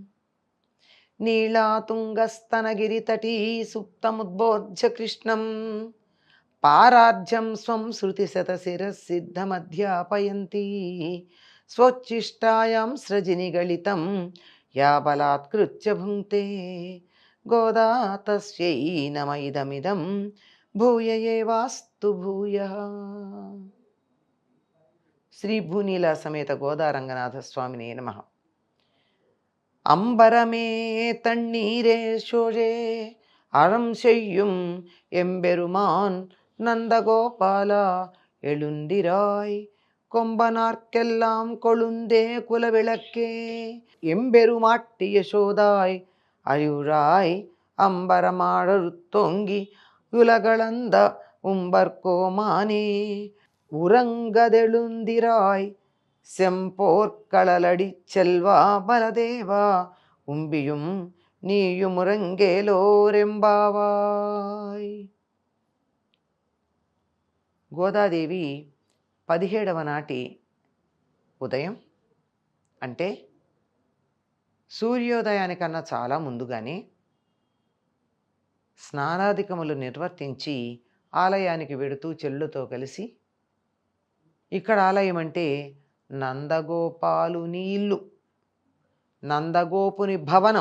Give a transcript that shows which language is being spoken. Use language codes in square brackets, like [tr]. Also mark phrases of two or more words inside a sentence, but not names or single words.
[sa] నీళాతుంగస్తనగిరితటీ సుప్తముద్బోధ్య కృష్ణం పారార్ధ్యం స్వం శృతిశతశిరసిద్ధమధ్యాపయంతి స్వోచ్ఛిష్టాయాం సృజినిగళితం యా బలాత్కృత్య భుంక్తే గోదా తస్యై నమ ఇదమిదం భూయ ఏవాస్తు భూయః. శ్రీ భూనీలా సమేత గోదా రంగనాథ స్వామినే నమః. [ta] அம்பரமே தண்ணீரே சோழே அறம் செய்யும் எம்பெருமான் நந்தகோபாலா எழுந்திராய் கொம்பனார்க்கெல்லாம் கொழுந்தே குலவிளக்கே எம்பெருமாட்டி யசோதாய் அழிவுராய் அம்பரமாழருத்தோங்கி உலகளந்த உம்பர்கோமானே உறங்கதெழுந்திராய் செம்போர்களலடி செல்வா பலதேவா உம்பியும் நீயும் உறங்கேலோர் எம்பாவாய். [te] గోదాదేవి 17వ నాటి ఉదయం అంటే సూర్యోదయానికన్నా చాలా ముందుగానే స్నానాధికములు నిర్వర్తించి ఆలయానికి వెడుతూ చెల్లుతో కలిసి, ఇక్కడ ఆలయం అంటే నందగోపాలుని ఇల్లు, నందగోపుని భవనం.